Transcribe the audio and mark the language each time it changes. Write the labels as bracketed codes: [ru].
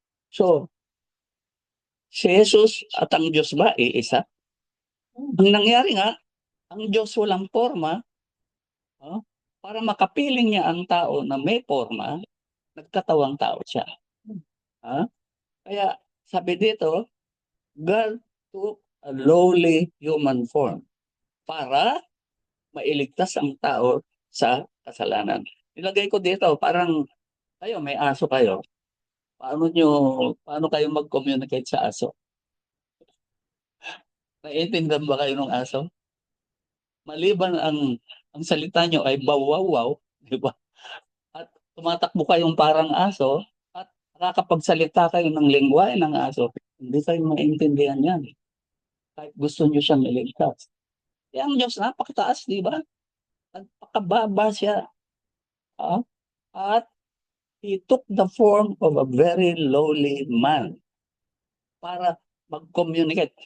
[tl] So, si Jesus at ang Diyos ba iisa? Ang nangyari nga, ang Diyos walang forma, para makapiling niya ang tao na may forma, nagkatawang tao siya. Kaya sabi dito, [en] God took a lowly human form [tl] para mailigtas ang tao sa kasalanan. Nilagay ko dito, parang kayo, may aso kayo. Paano kayo mag-communicate sa aso? Naiintindihan ba kayo ng aso? Maliban ang salita nyo ay baw-wow-wow, di ba? At tumatakbo kayong parang aso at nakakapagsalita kayo ng lengguwahe ng aso, hindi kayo maintindihan yan. Kahit gusto nyo siyang iligtas. Kaya ang Diyos napakataas, di ba? Nagpakababa siya. Ah? [en] At He took the form of a very lowly man [tl] para [en] mag-communicate.